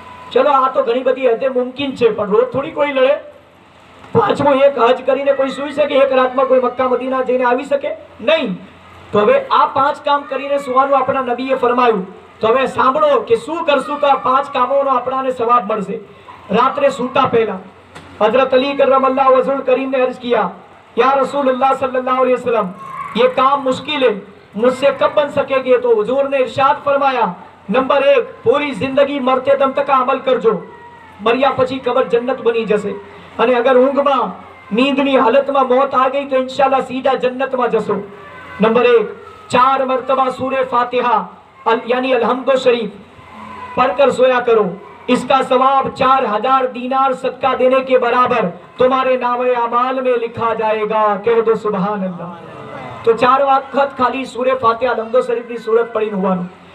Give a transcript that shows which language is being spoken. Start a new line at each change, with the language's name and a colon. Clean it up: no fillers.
Gujarati: ચલો આ તો ઘણી બધી હદે મુમકિન છે, પણ રોજ થોડી કોઈ લડે. પાંચમો એક હજ કરીને કોઈ સુઈ શકે? એક રાતમાં કોઈ મક્કા મદીના જઈને આવી શકે? નહીં. તો હવે આ 5 કામ કરીને સુવાનું આપણા નબીએ ફરમાયું. તો હવે સાંભળો કે શું કરશું તો આ 5 કામોનો આપણાને સવાબ મળશે. રાત્રે સૂતા પહેલા
Hindi: हजरत अली करमल्लाहु वजहुल करीम ने अर्ज किया, या रसूलुल्लाह सल्लल्लाहु अलैहि वसल्लम, ये काम मुश्किल है, मुझसे कब बन सकेंगे? तो हुजूर ने इरशाद फरमाया, नंबर 1, पूरी जिंदगी मरते दम तक अमल करजो,
Gujarati: मर्या પછી કબર જન્નત બની જશે. અને અગર ઊંઘમાં નીંદની હાલતમાં મોત આ ગઈ તો ઇન્શાલ્લાહ સીધા જન્નતમાં જશો.
Hindi: નંબર 1, 4 मरतबा सूरे फातिहा यानी अलहम्दो शरीफ पढ़कर सोया करो. इसका सवाब 4000 दीनार सदका देने के बराबर तुम्हारे नामे अमाल में लिखा जाएगा. कह दो सुभान अल्लाह. तो 4 वक्त खाली सूरे फातिहा अलहम्दो शरीफ की सूरत पढ़ी होવાનું.